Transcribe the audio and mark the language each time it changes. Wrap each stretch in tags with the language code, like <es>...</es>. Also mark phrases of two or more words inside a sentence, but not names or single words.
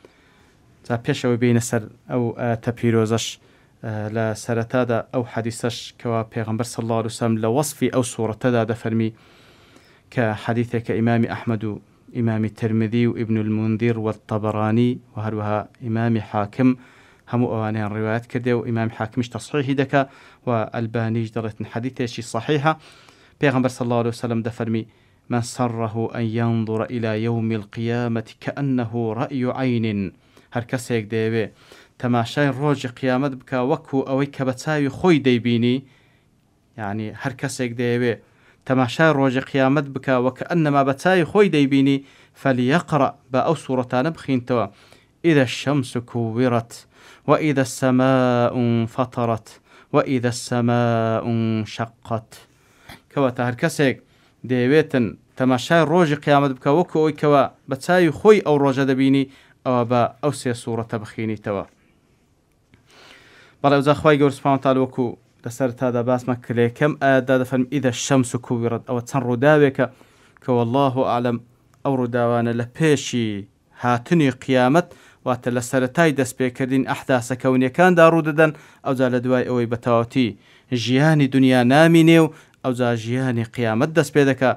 <ckb>جا پێشەوە بینە سەر ئەو ئایەتە پیرۆزەش لە سەرەتادا ئەو حەدیسەش کەوا پێغەمبەر</ckb> <ar>صلی الله علیه وسلم</ar> <ckb>لە وەصفی ئەو سوورەتەدا دەفەرمی کە حەدیثێکە ئیمامی ئەحمەد و ئیمامی ترمذی و ئیبن المنذر والطبرانی و هەروەها ئیمامی حاکم هەموو ئەوانیان ڕیوایەت کردێ و ئیمامی حاکمیش تەصحیحی دەکا و ئەلبانیش دەڵێتن حەدیثێکی صحیحە.</ckb> <ar>پێغەمبەر صلی الله عليه وسلم دەفەرمی من سره أن ينظر إلى يوم القيامة كأنه رأي عين.</ar> <ckb>هەر کەسێک دەیەوێ تەماشای ڕۆژی قیامەت بکە وەکو ئەوەی کە بە چاوی خۆی دەیبینی، یعنی هەر کەسێک دەیەوێ تەماشای ڕۆژی قیامەت بکە وەکە ئەنەما بە چاوی خۆی دەیبینی، فەلیەقرأ بە ئەو سوورەتانە بخینتەوە</ckb> <ar>إذا الشمس كورت وإذا السماء انفطرت وإذا السماء انشقت.</ar> <ckb>کەواتە هەر کەسێک دەیەوێتن تەماشای ڕۆژی قیامەت بکە وەکو ئەوەی کەوە بە چاوی خۆی ئەو ڕۆژە دەبینی، ئەوە بە ئەو سێ سوورەتە بخینیتەوە. بەڵێ ئەوجا خوای گەورە</ckb> <ar>سوبحانەهو وتعالا</ar> <ckb>وەکو لەسەرتادا باسمە کە لە یەکەم ئایەتدا دەفەرمی</ckb> <ar>ئیذا الشەمس کوورت،</ar> <ckb>ئەوە چەند ڕووداوێکە کە</ckb> <ar>والله ئەعلەم</ar> <ckb>ئەو ڕووداوانە لە پێشی هاتنی قیامەت واتە لە سەرەتای دەستپێکردنی ئەحداسە کەونیەکاندا ڕوودەدەن، ئەوجا لە دوای ئەوەی بەتەواوەتی ژیانی دنیا نامینێ و ئەوجا ژیانی قیامەت دەست پێ دەکا.</ckb>